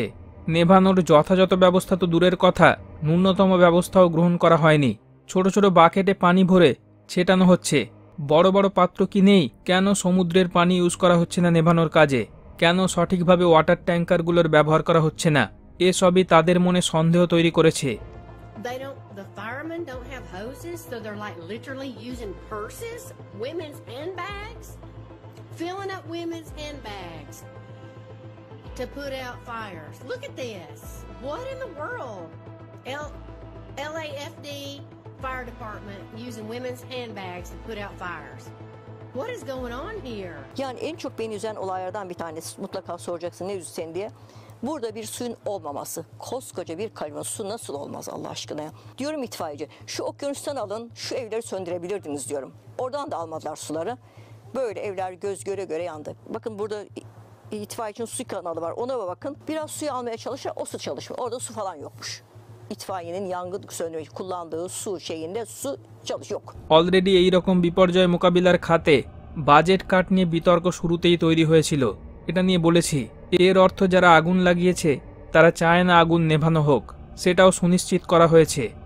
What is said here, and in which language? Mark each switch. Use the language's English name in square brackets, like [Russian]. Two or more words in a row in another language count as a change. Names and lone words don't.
[Bangla] নেভানোর যথাযথ ব্যবস্থা তো দূরের কথা, ন্যূনতম ব্যবস্থাও গ্রহণ করা হয়নি। ছোট ছোট বাকেটে পানি ভরে ছেটানো হচ্ছে। বড় বড় পাত্র কি নেই? কেন সমুদ্রের পানি ইউজ করা হচ্ছে না নেভানোর কাজে? কেন সঠিকভাবে [English] water tankers [Bangla] ব্যবহার করা হচ্ছে না? এসবই তাদের মনে সন্দেহ তৈরি করেছে। [English] The firemen don't have hoses, so they're like literally using purses, women's handbags, filling up women's handbags to put out fires. Look at this. What in the world? LAFD fire department using women's handbags to put out fires. What is going on here? [Turkish] Yani en çok beni üzen olaylardan bir tanesi, mutlaka soracaksın ne üzdü seni diye. Burada bir suyun olmaması. Koskoca bir kalyon su nasıl olmaz Allah aşkına ya. Diyorum itfaiyeci, şu okyanustan alın, şu evleri söndürebilirdiniz diyorum. Oradan da almadılar suları. Böyle evler göz göre göre yandı. Bakın burada itfaiyecinin su kanalı var, ona bakın. Biraz suyu almaya çalışır, o su çalışmıyor. Orada su falan yokmuş. İtfaiyenin yangın söndürme kullandığı su şeyinde su yok. [Bangla] অলরেডি এই রকম বিপর্যয় মোকাবিলার খাতে [English] budget cut [Bangla] নিয়ে বিতর্ক শুরুতেই তৈরি হয়েছিল। এটা নিয়ে বলেছি, এর অর্থ যারা আগুন লাগিয়েছে তারা চায় না আগুন নেভানো হোক, সেটাও সুনিশ্চিত করা হয়েছে।